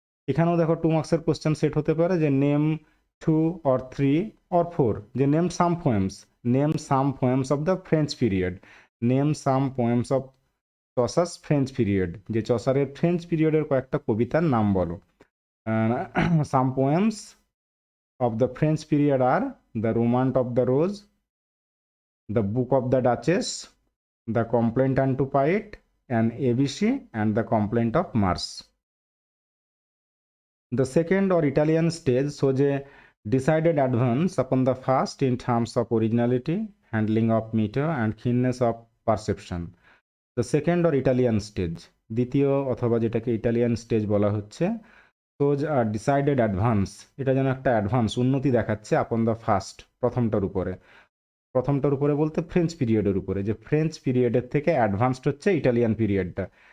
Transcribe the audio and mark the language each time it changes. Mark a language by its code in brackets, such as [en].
[bn] এখানেও দেখো 2 মার্কসের কোশ্চেন সেট হতে পারে যে [en] name 2 or 3 or 4, যে name some poems, name some poems of the French period, name some poems of চসাস French period, [bn] যে চসারের ফ্রেঞ্চ পিরিয়ডের কয়েকটা কবিতার নাম বলো। [en] Some poems of the French period আর the Romaunt of the Rose, the Book of the Duchess, the Complaint unto Pity and ABC and the Complaint of Mars. The second or Italian stage shows a decided advance upon the first in terms of originality, handling of meter and keenness of perception. The second or Italian stage, [bn] দ্বিতীয় অথবা যেটাকে Italian stage বলা হচ্ছে, [en] shows a decided advance, [bn] এটা যেন একটা advance উন্নতি দেখাচ্ছে [en] upon the first, [bn] প্রথমটার উপরে। প্রথমটার উপরে বলতে ফ্রেঞ্চ পিরিয়ডের উপরে, যে ফ্রেঞ্চ পিরিয়ডের থেকে অ্যাডভান্সড হচ্ছে ইটালিয়ান পিরিয়ডটা।